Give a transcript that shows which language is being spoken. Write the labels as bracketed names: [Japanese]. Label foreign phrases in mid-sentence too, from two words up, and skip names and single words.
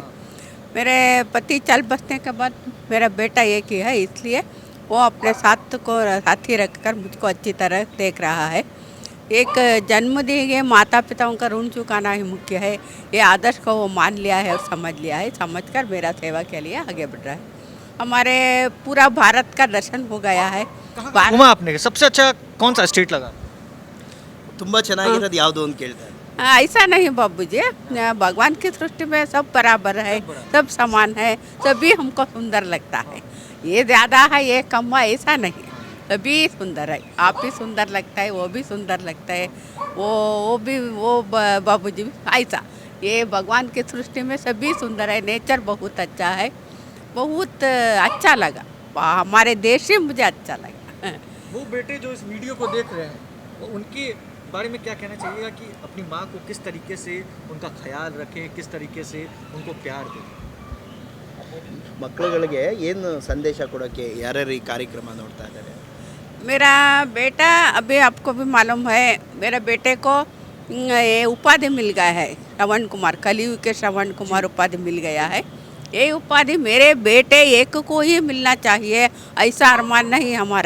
[Hindi] मेरे पति चल बसने के बाद मेरा बेटा एक ही है, इसलिए वो अपने साथी रखकर मुझको अच्छी तरह देख रहा है। एक जन्म दिए गए माता पिताओं का ऋण चुकाना ही मुख्य है। ये आदर्श को वो मान लिया है और समझ लिया है, समझकर मेरा सेवा के लिए आगे बढ़ रहा है। हमारे पूरा भारत का दर्शन हो गया है। घूमा आपने? सबसे अच्छा कौन सा स्टेट लगा? [Kannada] ತುಂಬಾ ಚೆನ್ನಾಗಿರೋದು ಯಾವುದು ಅಂತ ಕೇಳ್ತಾರೆ। [Hindi] ऐसा नहीं बाबू जी, भगवान की सृष्टि में सब बराबर है, सब समान है, सभी हमको सुंदर लगता है। ये ज़्यादा है ये कम है ऐसा नहीं, सभी सुंदर है। आप भी सुंदर लगता है, वो भी सुंदर लगता है, वो बाबू जी भी ऐसा। ये भगवान की सृष्टि में सभी सुंदर है, नेचर बहुत अच्छा है, बहुत अच्छा लगा। हमारे देश ही मुझे अच्छा लगा। वो बेटे जो इस वीडियो को देख रहे हैं, वो उनके बारे में क्या कहना चाहिएगा कि अपनी माँ को किस तरीके से उनका ख्याल रखें, किस तरीके से उनको प्यार दें? [Kannada] ಮಕ್ಕಳುಗಳಿಗೆ ಏನು ಸಂದೇಶ ಕೊಡೋಕ್ಕೆ ಯಾರ್ಯಾರು ಈ ಕಾರ್ಯಕ್ರಮ ನೋಡ್ತಾ ಇದ್ದಾರೆ? [Hindi] मेरा बेटा, अभी आपको भी मालूम है, मेरे बेटे को ये उपाधि मिल गया है, श्रवण कुमार, कलयुग के श्रवण कुमार उपाधि मिल गया है। ये उपाधि मेरे बेटे एक को ही मिलना चाहिए, ऐसा अरमान नहीं हमारा।